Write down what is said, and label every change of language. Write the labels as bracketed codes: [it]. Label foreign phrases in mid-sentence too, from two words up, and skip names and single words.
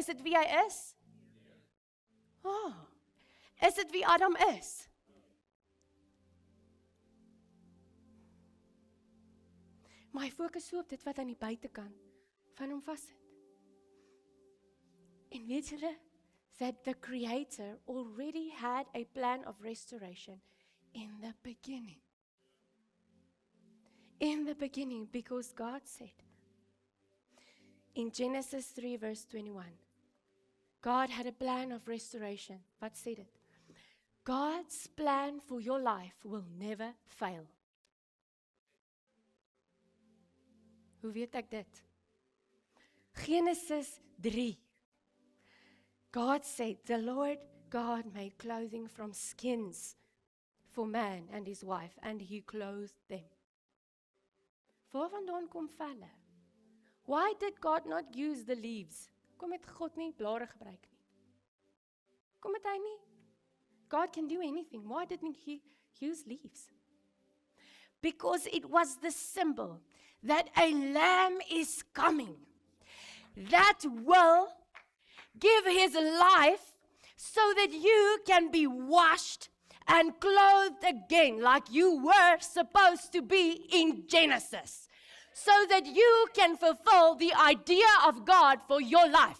[af] Is dit wie hy is? Is dit wie Adam is? Maar hy fokus so op dit wat aan die buitekant van hom vassit. En weet julle, [en] that the Creator already had a plan of restoration in the beginning. In the beginning, because God said, in Genesis 3 verse 21, God had a plan of restoration. [af] Wat sê dit? [en] God's plan for your life will never fail. [af] Hoe weet ek dit? Genesis 3. [en] God said, the Lord God made clothing from skins for man and his wife, and He clothed them. [af] Waarvandaan kom velle? [en] Why did God not use the leaves? [af] Kom het God nie blare gebruik nie? Kom het hy nie? [en] God can do anything. Why didn't He use leaves? Because it was the symbol that a lamb is coming that will give his life so that you can be washed and clothed again like you were supposed to be in Genesis, so that you can fulfill the idea of God for your life.